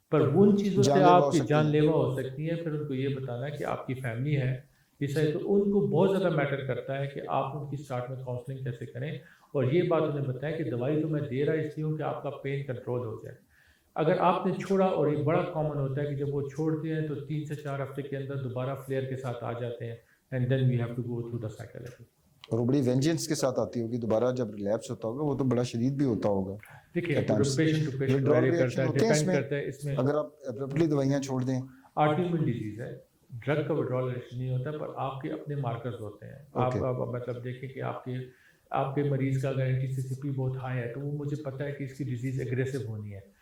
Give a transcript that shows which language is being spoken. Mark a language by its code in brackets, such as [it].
[ur] پر ان چیزوں سے آپ کی جان لیوا ہو سکتی ہے. پھر ان کو یہ بتانا کہ آپ کی فیملی ہے اس ہے، تو ان کو بہت زیادہ میٹر کرتا ہے کہ آپ ان کی اسٹارٹ میں کاؤنسلنگ کیسے کریں. اور یہ بات انہیں بتائیں کہ دوائی تو میں دے رہا اس لیے ہوں کہ آپ کا پین کنٹرول ہو جائے. اگر آپ نے چھوڑا، اور یہ بڑا کامن ہوتا ہے کہ جب وہ چھوڑتے ہیں تو 3 سے 4 ہفتے کے اندر دوبارہ فلیئر کے ساتھ آ جاتے ہیں. [en] And then we have to go through the cycle. [ur] اور وہ بڑی وینجنس کے ساتھ آتی ہوگی دوبارہ جب ریلیپس ہوتا ہوگا، وہ تو بڑا شدید بھی ہوتا ہوگا. دیکھیے پیشنٹ ٹو پیشنٹ ویری کرتا ہے، ڈیپینڈ کرتا ہے. اس میں اگر آپ ایبرپٹلی دوائیاں چھوڑ دیں، آٹومیون ڈیزیز ہے، ڈرگ کا وڈرال نہیں ہوتا، پر آپ کے اپنے مارکرز ہوتے ہیں. آپ مطلب دیکھیں کہ آپ کے مریض کا اگر اینٹی سی سی پی بہت ہائی ہے تو وہ مجھے پتہ ہے کہ اس کی ڈیزیز اگریسو ہونی ہے.